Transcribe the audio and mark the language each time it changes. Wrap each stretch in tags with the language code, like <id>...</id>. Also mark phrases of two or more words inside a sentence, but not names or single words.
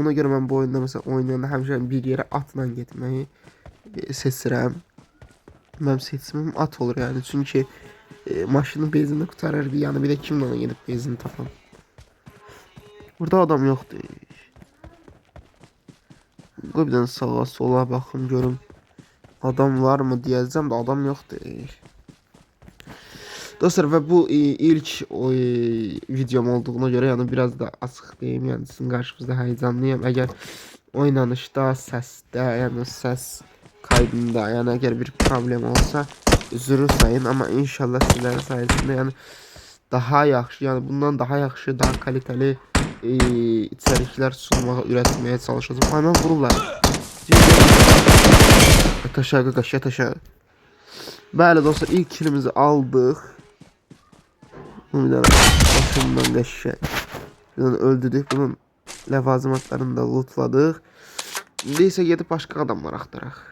<az>Ona görə mən bu oyunda mesela oynayanda həmişə bir yerə atla getməyi seçirəm. Mənim seçimim at olur yani. Çünki maşının benzinini qurtarır bir yana bir də kimlə ona gedib benzini tapam. Burada adam yoxdur. Qoy bir dənə sağa sola baxım görüm.</az> <tr>Adam var mı diyeceğim de adam yoxdur. Dostlar ve bu ilk videom olduğuna göre yani biraz da</tr> <az>açıq deyim</az> <tr>yani sizin qarşınızda heyecanlıyım. Eğer oynanışda, səsdə, yani ses kaydında yani eğer bir problem olsa üzrü sayın ama inşallah sizlerin sayesinde yani</tr> <az>daha yaxşı yani bundan daha yaxşı,</az> <tr>daha kaliteli içerikler sunmağa, üretmeye çalışacağım. Hemen vururlar.</tr> <az>Yat aşağı qaş, yat aşağı. Bəli dostlar ilk kilimizi aldıq. Bunun başından qəşşək. Bunun öldürdük. Bunun ləvazimatlarını da lootladıq. İndi isə gedib başqa adamlar axtaraq.</az>